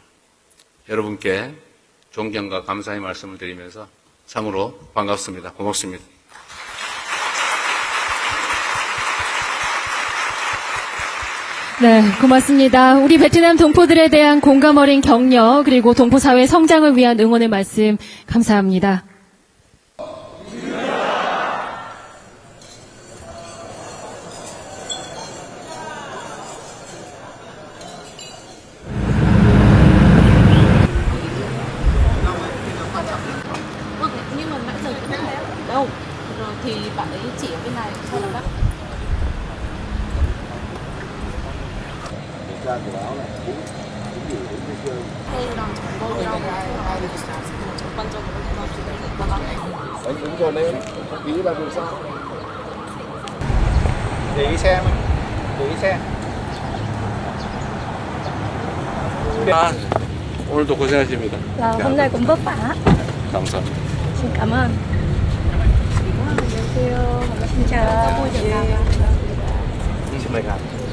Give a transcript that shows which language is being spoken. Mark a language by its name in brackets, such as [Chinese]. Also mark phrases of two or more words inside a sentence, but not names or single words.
[Korean] 여러분께 존경과 감사의 말씀을 드리면서 참으로 반갑습니다. 고맙습니다. 네, 고맙습니다. 우리 베트남 동포들에 대한 공감 어린 격려 그리고 동포 사회 성장을 위한 응원의 말씀 감사합니다. [Vietnamese] Nhưng mà nãy giờ cũng không thấy đâu. Rồi thì bạn ấy chỉ ở bên này sau đó bác. [Korean] 전반적으로 [Vietnamese] Đúng rồi đấy, không ký là vì sao? Để ý xem, để ý xem. [Korean] 오늘도 고생하십니다. [Vietnamese] Hôm nay cũng vất vả. [Korean] 감사합니다. [Vietnamese] Xin cảm ơn. Xin chào. Xin mời ngài.